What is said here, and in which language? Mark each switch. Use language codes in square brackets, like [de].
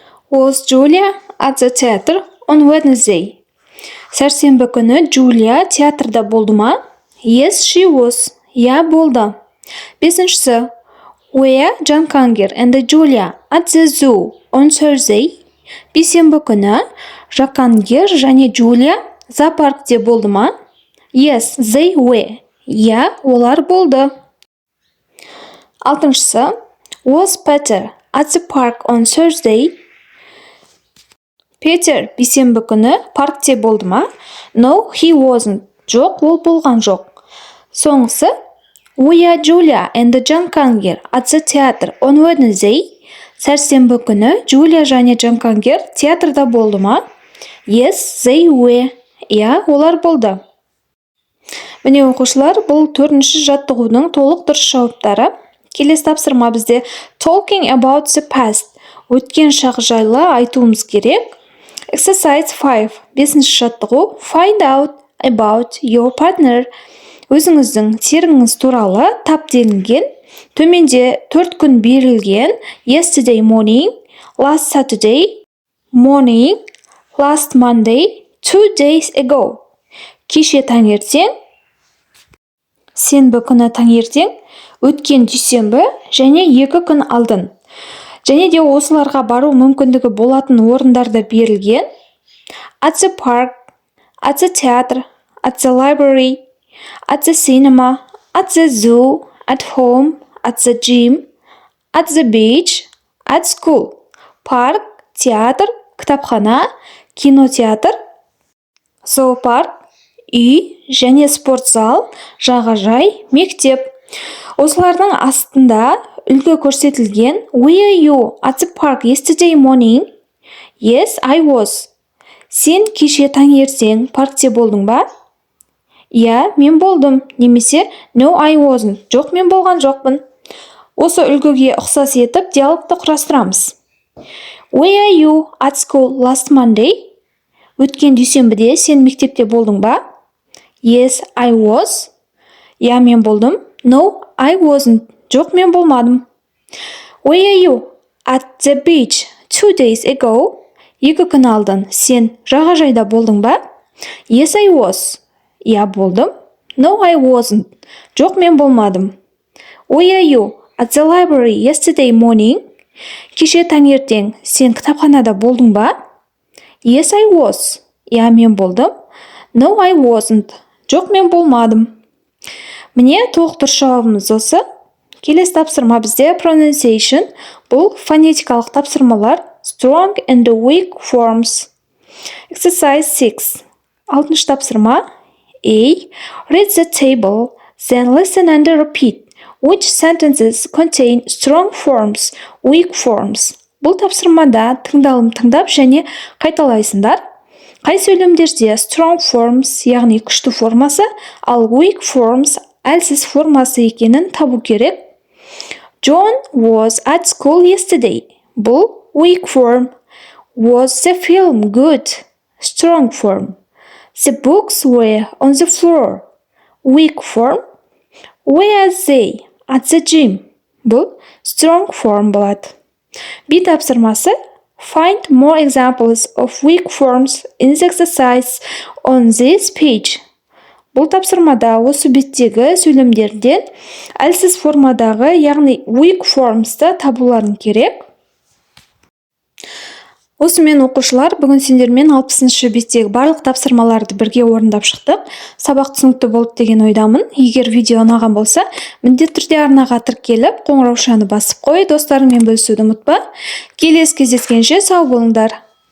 [en] Was Julia at the theater on Wednesday? [kk] Сәрсенбі күні Джулия театрда болды ма? [en] Yes, she was. [kk] Я болды. Бесіншісі. [en] Were Jakanger and Julia at the zoo on Thursday? [kk] Бейсенбі күні Жакангер және Джулия зоопаркте болды ма? [en] Yes, they were. [kk] Я, олар болды. Алтыншысы. [en] Was Peter at the park on Thursday? [kk] Петер бейсенбі күні паркте болды ма? [en] No, he wasn't. [kk] Жоқ, ол болған жоқ. Соңғысы. [en] Were Julia and Jakanger at the theater on Wednesday? [kk] Сәрсенбі күні Джулия және Жакангер театрда болды ма? [en] Yes, they were. [kk] Я, олар болды. Міне оқушылар, бұл төртінші жаттығудың толық дұрыс жауаптары. Келесі тапсырма бізде [en] talking about the past. [kk] Өткен шақ жайлы айтуымыз керек. [en] Exercise 5. [kk] Бесінші жаттығу [en] find out about your partner. [kk] Өзіңіздің серігіңіз туралы тап делінген. Төменде 4 күн берілген. [en] Yesterday morning, last Saturday morning, last Monday, 2 days ago. [kk] Кеше таңертең, сенбі күні таңертең, өткен дүйсенбі және 2 күн алдын. Және де осыларға бару мүмкіндігі болатын орындарда берілген. [en] At the park, at the theater, at the library, at the cinema, at the zoo, at home, at the gym, at the beach, at school. [kk] Парк, театр, кітапхана, кинотеатр, зоопарк, үй және спортзал, жағажай, мектеп. Осылардың астында үлгі көрсетілген. [en] Were you at the park yesterday morning? Yes, I was. [kk] Сен кеше таңертең паркте болдың ба? Иә, мен болдым. Немесе [en] No, I wasn't. [kk] Жоқ, мен болған жоқпын. Осы үлгіге ұқсас етіп диалогты құрастырамыз. [en] Were you at school last Monday? [kk] Өткен дүйсенбіде сен мектепте болдың ба? [en] Yes, I was. [kk] Иә, мен болдым. [en] No, I wasn't. [kk] Жоқ, мен болмадым. [en] Were you at the beach 2 days ago? [kk] 2 күн алдын сен жағажайда болдың ба? [en] Yes, I was. [kk] Иә, болдым. [en] No, I wasn't. [kk] Жоқ, мен болмадым. [en] Were you at the library yesterday morning? [kk] Кеше таңертең сен кітапханада болдың ба? [en] Yes, I was. [kk] Иә, мен болдым. [en] No, I wasn't. [kk] Жоқ, мен болмадым. Міне толықтыру жауабымыз осы. Келесі тапсырма бізде pronunciation. Бұл фонетикалық тапсырмалар. [en] Strong and weak forms. Exercise 6. [kk] Алтыншы тапсырма. [en] A. Read the table, then listen and repeat. Which sentences contain strong forms, weak forms? [kk] Бұл тапсырмада тыңдап және қайталайсыңдар. Қай сөйлемдерде strong forms, яғни күшті формасы, ал weak forms, әлсіз формасы екенін табу керек. [en] John was at school yesterday. [kk] Бұл [en] weak form. Was the film good? Strong form. The books were on the floor. Weak form. Where are they? At the gym. [kk] Бұл strong form болады. B тапсырмасы. [en] Find more examples of weak forms in the exercise on this page. [kk] Бұл тапсырмада осы беттегі сөйлемдерден әлсіз формадағы, яғни weak forms'ты табуларын керек. Осымен оқушылар, бүгін сендермен 60-шы беттегі барлық тапсырмаларды бірге орындап шықтық. Сабақ түсінікті болды деген ойдамын. Егер видео ұнаған болса, міндетті түрде арнаға тіркеліп, қоңыраушаны басып қой, достарыңмен бөлісуді ұмытпа. Келесі кездескенше сау болыңдар.